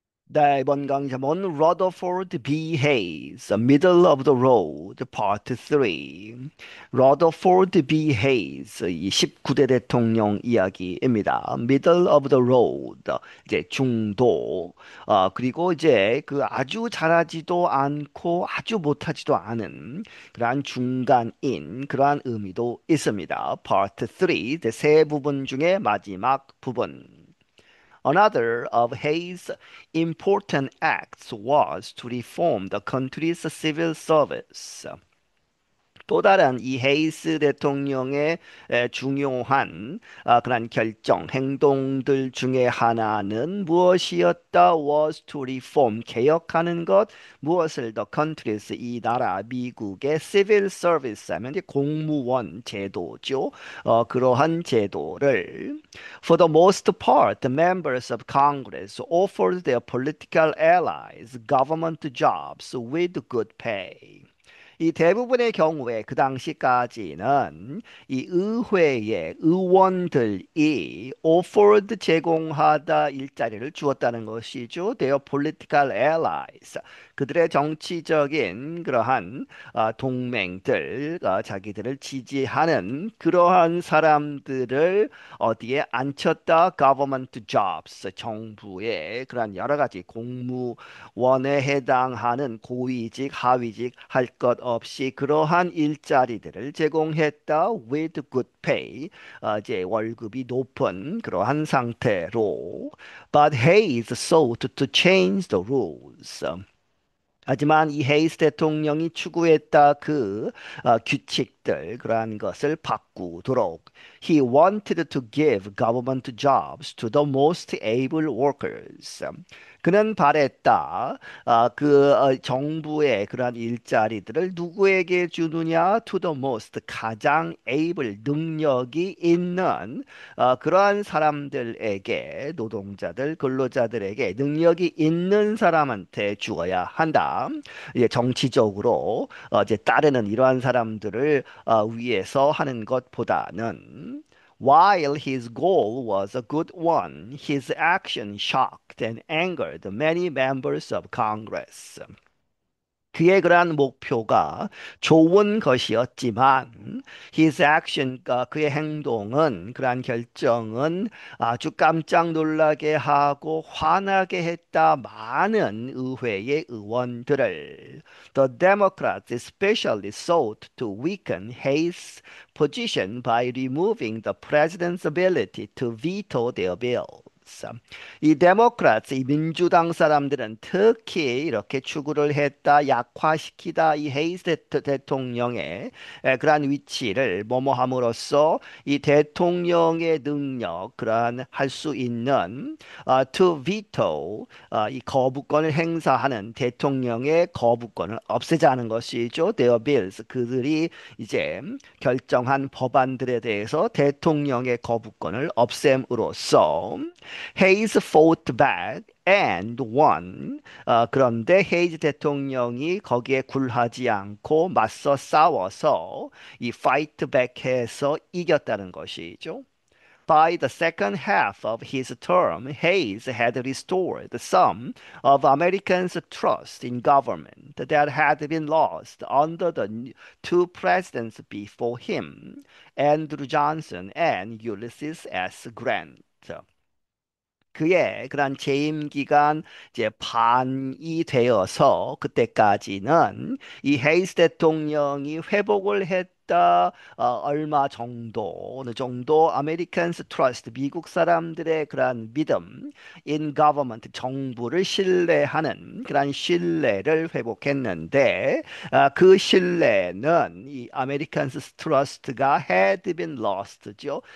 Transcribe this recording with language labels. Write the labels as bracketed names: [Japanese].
[Korean] 네, 이번 강좌는 Rutherford B. [English] Hayes, Middle of the Road, Part 3. Rutherford B. [Korean] Hayes, 이 19대 대통령 이야기입니다. Middle of the Road, 이제 중도, 그리고 이제 그 아주 잘하지도 않고 아주 못하지도 않은 그러한 중간인 그러한 의미도 있습니다. Part 3, 이제 세 부분 중에 마지막 부분. [English] Another of Hayes' important acts was to reform the country's civil service. [Korean] 또 다른 이 헤이스 대통령의 중요한 그런 결정, 행동들 중에 하나는 무엇이었다? [English] was to reform, [Korean] 개혁하는 것. 무엇을 [English] the countries, [Korean] 이 나라, 미국의 civil service 하면 이제 공무원 제도죠. 그러한 제도를 [English] For the most part, the members of Congress offered their political allies government jobs with good pay. [Korean] 이 대부분의 경우에 그 당시까지는 이 의회의 의원들이 offered 제공하다 일자리를 주었다는 것이죠. [English] Their political allies. [Korean] 그들의 정치적인 그러한 동맹들, 자기들을 지지하는 그러한 사람들을 어디에 앉혔다? [English] Government jobs. [Korean] 정부의 그러한 여러 가지 공무원에 해당하는 고위직, 하위직 할 것 없이 그러한 일자리들을 제공했다. [English] With good pay. [Korean] 이제 월급이 높은 그러한 상태로. [English] But Hayes sought to change the rules. [Korean] 하지만 이 헤이스 대통령이 추구했다 그 규칙들 그러한 것을 바꾸도록 [English] He wanted to give government jobs to the most able workers. [Korean] 그는 바랬다. 정부의 그러한 일자리들을 누구에게 주느냐? [English] To the most [Korean] 가장 able 능력이 있는 그러한 사람들에게 노동자들 근로자들에게 능력이 있는 사람한테 주어야 한다. 이제 정치적으로 이제 따르는 이러한 사람들을 위해서 하는 것보다는 [English] While his goal was a good one, his action shocked and angered many members of Congress. [Korean] 그의 그러한 목표가 좋은 것이었지만 [English] his action, [Korean] 그의 행동은 그러한 결정은 아주 깜짝 놀라게 하고 화나게 했다 많은 의회의 의원들을 [English] The Democrats especially sought to weaken Hayes' position by removing the president's ability to veto their bills. [Korean] 이 데모크라트, 이 민주당 사람들은 특히 이렇게 추구를 했다, 약화시키다 이 헤이스 대통령의 그러한 위치를 뭐뭐함으로써 이 대통령의 능력, 그러한 할 수 있는 to veto, 이 거부권을 행사하는 대통령의 거부권을 없애자는 것이죠. [English] Their bills, [Korean] 그들이 이제 결정한 법안들에 대해서 대통령의 거부권을 없앰으로써 [English] Hayes fought back and won. [Korean] 그런데 헤이즈 대통령이 거기에 굴하지 않고 맞서 싸워서 이 fight back해서 이겼다는 것이죠. [English] By the second half of his term, Hayes had restored some of Americans' trust in government that had been lost under the two presidents before him, Andrew Johnson and Ulysses S. Grant. [Korean] 그의 그런 재임 기간 이제 반이 되어서 그때까지는 이 헤이스 대통령이 회복을 했다. 얼마 정도 어느 정도 아메리칸스 트러스트 미국 사람들의 그런 믿음 [English] in government [Korean] 정부를 신뢰하는 그런 신뢰를 회복했는데 그 신뢰는 이 아메리칸스 트러스트가 [English] had been lost [Korean] 죠.